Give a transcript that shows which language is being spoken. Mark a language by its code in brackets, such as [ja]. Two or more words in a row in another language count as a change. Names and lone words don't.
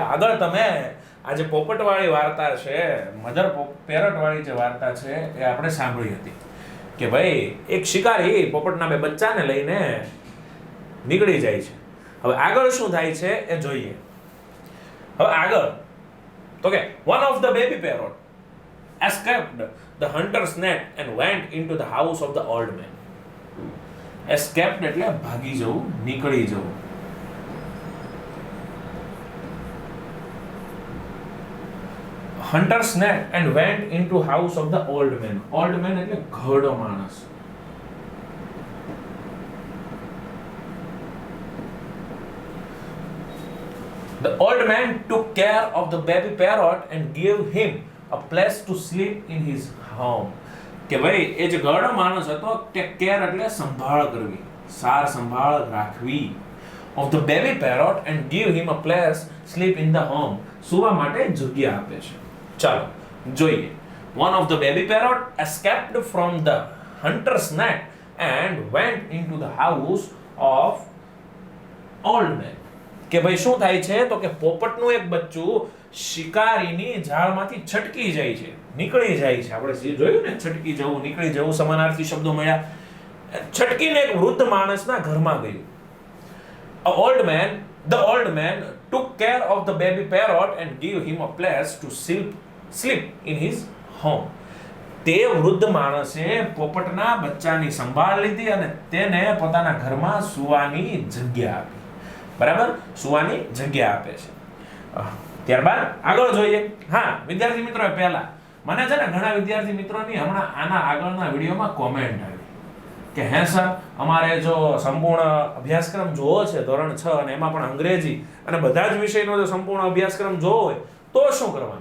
[gu] આગળ તમે આ જે પોપટવાળી વાર્તા છે, મધર પેરટવાળી જે વાર્તા છે એ આપણે સાંભળી હતી કે ભાઈ એક શિકારી પોપટના 2 બચ્ચાને લઈને નીકળી જાય છે. હવે આગળ શું થાય છે એ જોઈએ. હવે આગળ તો કે [en] one of the baby parrot escaped the hunter's net and went into the house of the old man. [gu] escaped એટલે ભાગી જવું, નીકળી જવું. [en] hunter's net and went into house of the old man. old man [gu] એટલે ઘરડો માણસ. [en] The old man took care of the baby parrot and gave him a place to sleep in his home. [gu] કે ભાઈ એ જે ઘરડો માણસ હતો, [en] take care [gu] એટલે સંભાળ કરવી, સાર સંભાળ રાખવી, [en] of the baby parrot and give him a place sleep in the home. [gu] સુવા માટે જગ્યા આપે છે. ચાલો જોઈએ. [en] One of the baby parrot escaped from the hunter's net and went into the house of old man. [gu] કે ભાઈ શું થાય છે તો કે પોપટનું એક બચ્ચું શિકારીની ઝાડમાંથી છટકી જાય છે, નીકળી જાય છે. આપણે જે જોયું ને, છટકી જવું, નીકળી જવું, સમાનાર્થી શબ્દો મળ્યા. છટકીને એક વૃદ્ધ માણસના ઘરમાં ગયું. [en] The old man took care of the baby parrot and gave him a place to sleep in his home. [gu] તે વૃદ્ધ માણસે પોપટના બચ્ચાની સંભાળ લીધી અને તેને પોતાના ઘરમાં સૂવાની જગ્યા આપી. બરાબર, સુવાની જગ્યા આપે છે. ત્યારબાદ આગળ જોઈએ. હા વિદ્યાર્થી મિત્રો, પહેલા મને છે ને ઘણા વિદ્યાર્થી મિત્રોની હમણાં આના આગળના વિડીયોમાં કોમેન્ટ આવી કે હે સર, અમારે જો સંપૂર્ણ અભ્યાસક્રમ જોવો છે ધોરણ 6 અને એમાં પણ અંગ્રેજી અને બધા જ વિષયનો જો સંપૂર્ણ અભ્યાસક્રમ જોવો હોય તો શું કરવાનું?